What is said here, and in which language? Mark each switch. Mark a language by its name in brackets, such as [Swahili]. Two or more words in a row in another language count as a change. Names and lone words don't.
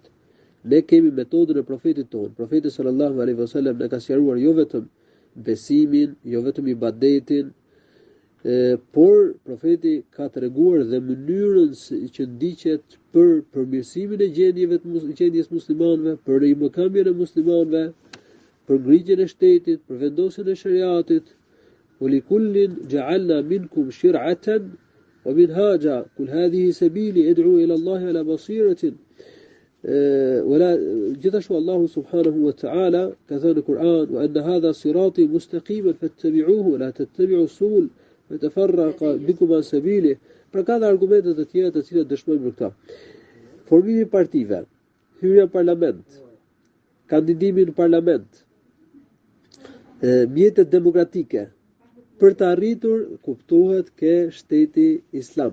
[Albanian] Ne kemi metodën e profetit tonë. Profeti [Arabic] صلى الله عليه وسلم [Albanian] ne ka sqaruar jo vetëm besimin, jo vetëm ibadetin, por profeti ka treguar dhe mënyrën që ndiqet për përmirësimin e gjendjes muslimanëve, për mëkëmbjen e muslimanëve, për ngritjen e shtetit, për vendosjen e shariatit. [Arabic] ولكل جعلنا منكم شرعة ومنهاجا قل هذه سبيلي أدعو إلى الله على بصيرة. ولا [Albanian] gjithashtu Allahu [Arabic] سبحانه وتعالى [Albanian] ka thënë në Kur'an [Arabic] وأن هذا صراطي مستقيما فاتبعوه ولا تتبعوا السبل فتفرق بكم عن سبيله. [Albanian] Pra ka dhe argumente të tjera të cilat dëshmojnë për këtë. Formimi i partive, hyrja në parlament, kandidimi në parlament, mjetet demokratike, për të arritur kuptohet ke shteti islam.